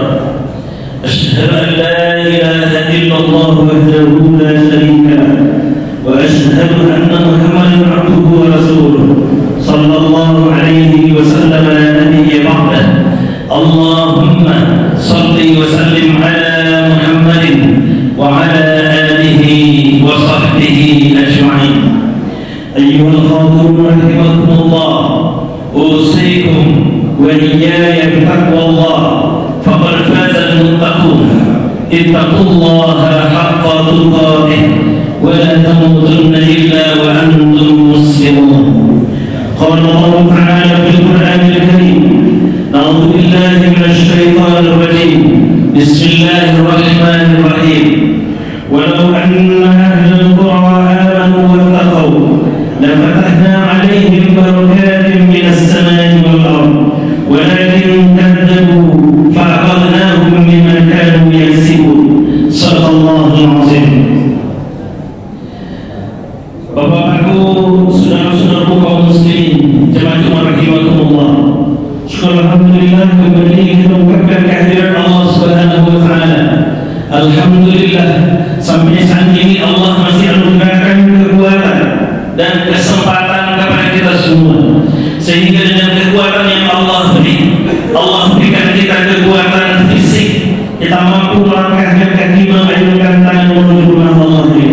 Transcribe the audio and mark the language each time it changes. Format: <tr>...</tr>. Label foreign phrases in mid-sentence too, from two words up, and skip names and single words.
<ar>أشهد أن لا إله إلا الله وحده لا شريك له وأشهد أن محمدا عبده ورسوله صلى الله عليه وسلم لا نبي بعده. اللهم صل وسلم على محمد وعلى آله وصحبه أجمعين. أيها الحاضرون رحمكم الله، أوصيكم وإياي بتقوى الله، فقد فاز المتقون. اتقوا الله حق تقاته ولا تموتن إلا وأنتم مسلمون. قال الله تعالى في القرآن الكريم، أعوذ بالله من الشيطان الرجيم. بسم الله الرحمن الرحيم. ولو أن أهل القرى آمنوا واتقوا لفتحنا عليهم بركات من السماء والأرض ولكن كذبوا فأخذناهم بما كانوا يكسبون. صدق الله العظيم.</ar> <id>Bapak-Ibu, saudara-saudaraku kaum muslimin, jemaah rahimakumullah. Syukur alhamdulillah kembali kita mengucapkan kehadiran Allah</id> <ar>سبحانه وتعالى.</ar> <id>Alhamdulillah, sampai saat ini Allah masih anugerahkan kekuatan dan kesempatan kepada kita semua, sehingga dengan kekuatan yang Allah beri, Allah berikan kita kekuatan fisik, kita mampu melangkah dengan kaki, mengayunkan tangan menuju rumah Allah ini.</id>